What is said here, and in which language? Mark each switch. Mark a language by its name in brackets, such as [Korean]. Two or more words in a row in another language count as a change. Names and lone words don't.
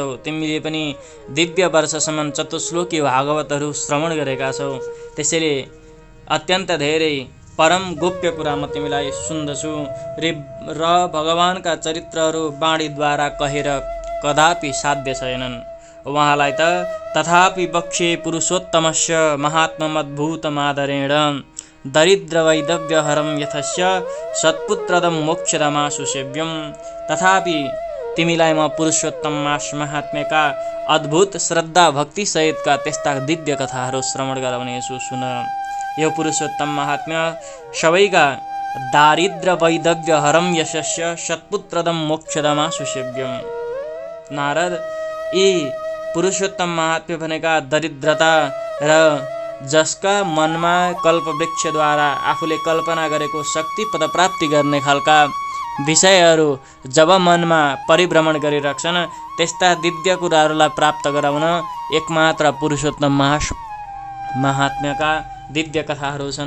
[Nepali] तिमीले पनि दिव्य वर्षसम्म चतुश्लोकी भागवतहरू श्रवण गरेका छौ। त्यसैले अत्यन्त धेरै परम गोप्य कुरा म तिमीलाई सुन्दछु र भगवानका चरित्रहरू वाणीद्वारा कहेर कदापि साध्य छैनन्। उहाँलाई त [Sanskrit] तथापि बक्षे पुरुषोत्तमस्य महात्म्यमद्भुतमादरेण दरिद्र वैदव्यहरं यथस्य सत्पुत्रदं मोक्षदमाशु सेव्यम। [Nepali] तथापि तिमीलाई म पुरुषोत्तम मास महात्म्यका अद्भुत श्रद्धा भक्ति सहितका त्यस्ता दिव्य कथाहरू श्रवण गराउनेछु। सुन, यो पुरुषोत्तम महात्म्य सबैका [Sanskrit] दारिद्र वैदव्यहरं यशस्य सत्पुत्रदं मोक्षदमाशु सेव्यम। [Nepali] नारद, यी पुरुषोत्तम महात्म्य भनेका दरिद्रता र जसका मनमा कल्पवृक्षद्वारा आफूले कल्पना गरेको शक्ति पदप्राप्ति गर्ने खालका विषयहरू जब मनमा परिभ्रमण गरिराख्छन्, त्यस्ता दिव्य कुराहरूलाई प्राप्त गराउन एकमात्र पुरुषोत्तम महात्म्यका दिव्य कथाहरू छन्।